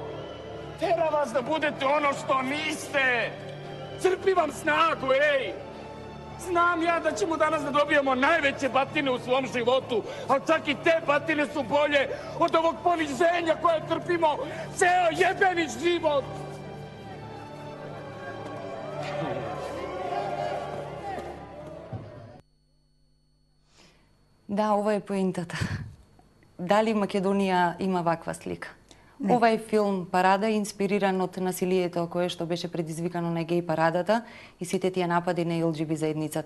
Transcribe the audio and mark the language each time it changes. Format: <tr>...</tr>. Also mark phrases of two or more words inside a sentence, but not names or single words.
<sr>Tera vas da budete ono što niste. Crpi vam snagu, ej! Znam ja da ćemo danas da dobijemo najveće batine u svom životu, ali čak i te batine su bolje od ovog poniženja koje trpimo ceo jebeni život.</sr> <mk>Да, ова е поентата. Дали Македонија има ваква слика? Не. Ова е филм Парада, инспириран од насилието кое што беше предизвикано на геј парадата и сите тие напади на ЛГБТ заедницата.</mk>